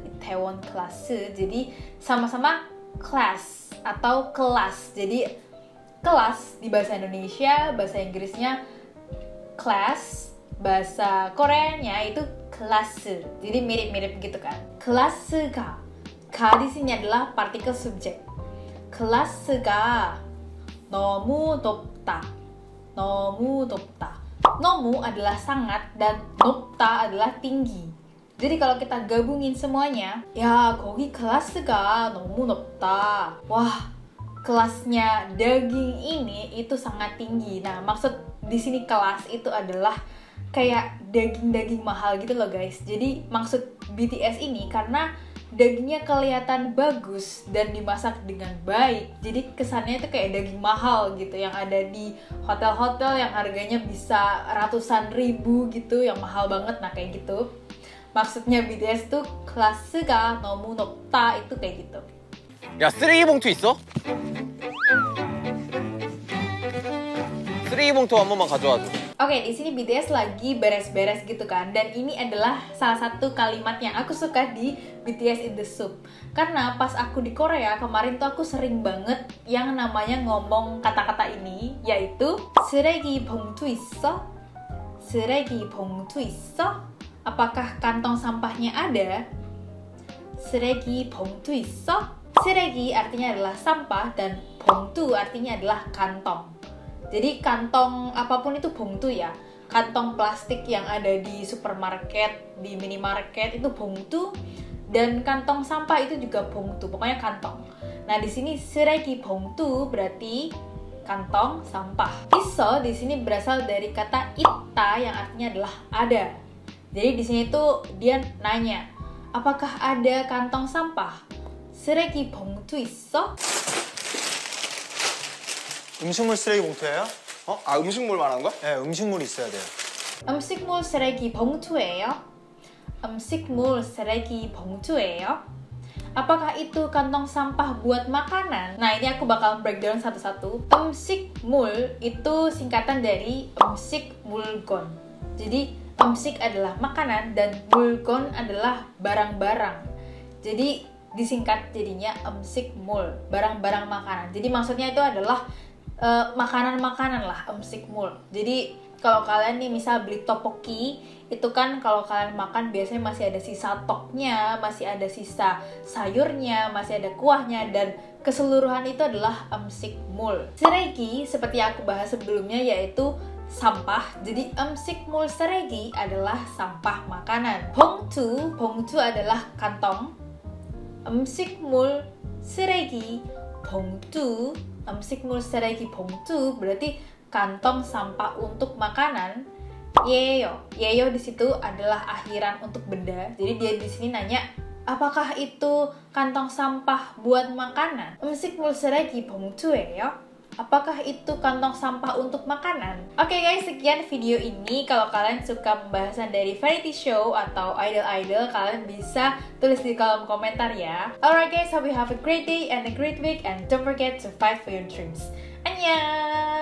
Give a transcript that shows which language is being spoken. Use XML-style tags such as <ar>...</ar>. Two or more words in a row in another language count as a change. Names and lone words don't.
<id>Jadi sama-sama class atau kelas. Jadi kelas di bahasa Indonesia, bahasa Inggrisnya class, bahasa Koreanya itu kelas. Jadi mirip-mirip gitu kan.</id> <ko>Kelas가.</ko> <id>Ka di sini adalah partikel subjek.</id> <ko>kelas가 너무 높다.</ko> <id>Nomu adalah sangat dan 높다 adalah tinggi. Jadi kalau kita gabungin semuanya, ya</id> <ko>거기 kelas가 너무 높다.</ko> <id>Wah, kelasnya daging ini itu sangat tinggi. Nah, maksud di sini kelas itu adalah kayak daging-daging mahal gitu loh guys. Jadi maksud BTS ini karena dagingnya kelihatan bagus dan dimasak dengan baik, jadi kesannya itu kayak daging mahal gitu yang ada di hotel-hotel yang harganya bisa ratusan ribu gitu, yang mahal banget. Nah kayak gitu maksudnya BTS tuh</id> <ko>kelas가 너무 높다</ko> <id>itu kayak gitu.</id> <ko>야, 쓰레기 봉투 있어? 쓰레기 봉투 한 번만 가져와 줘.</ko> <id>Oke, di sini BTS lagi beres-beres gitu kan, dan ini adalah salah satu kalimat yang aku suka di BTS in the Soup. Karena pas aku di Korea kemarin tuh aku sering banget yang namanya ngomong kata-kata ini, yaitu</id> <ko>쓰레기 봉투 있어? 쓰레기 봉투 있어?</ko> <id>Apakah kantong sampahnya ada?</id> <ko>쓰레기 봉투 있어?</ko> <id>쓰레기 artinya adalah sampah dan 봉투 artinya adalah kantong. Jadi kantong apapun itu 봉투 ya. Kantong plastik yang ada di supermarket, di minimarket itu 봉투, dan kantong sampah itu juga 봉투. Pokoknya kantong. Nah, di sini</id> <ko>쓰레기 봉투</ko> <id>berarti kantong sampah. Iso di sini berasal dari kata ita yang artinya adalah ada. Jadi di sini tuh dia nanya, apakah ada kantong sampah?</id> <ko>쓰레기 봉투 있어? 음식물 쓰레기 봉투예요? 어? 아, 음식물 말하는 거야? 네, 음식물이 있어야 돼요. 음식물 쓰레기 봉투예요? 음식물 쓰레기 봉투예요?</ko> <id>Apakah itu kantong sampah buat makanan? Nah, ini aku bakal breakdown satu-satu. 음식물 itu singkatan dari</id> <ko>음식 물건.</ko> <id>Jadi, 음식 adalah makanan dan 물건 adalah barang-barang. Jadi, disingkat jadinya 음식물, barang-barang makanan. Jadi, maksudnya itu adalah makanan-makanan lah, 음식물. Jadi kalau kalian nih misal beli tteokbokki, itu kan kalau kalian makan biasanya masih ada sisa toknya, masih ada sisa sayurnya, masih ada kuahnya, dan keseluruhan itu adalah 음식물. 쓰레기 seperti yang aku bahas sebelumnya yaitu sampah. Jadi</id> <ko>음식물 쓰레기</ko> <id>adalah sampah makanan. 봉투 adalah kantong.</id> <ko>음식물 쓰레기 봉투, 음식물 쓰레기 봉투</ko> <id>berarti kantong sampah untuk makanan. Yeyo di situ adalah akhiran untuk benda. Jadi dia di sini nanya, apakah itu kantong sampah buat makanan?</id> <ko>음식물 쓰레기 봉투예요?</ko> <id>Apakah itu kantong sampah untuk makanan? Oke guys, sekian video ini. Kalau kalian suka pembahasan dari</id> <en>variety show</en> <id>atau idol-idol, kalian bisa tulis di kolom komentar ya.</id> <en>Alright guys, hope you have a great day and a great week, and don't forget to fight for your dreams. Annyeong!</en>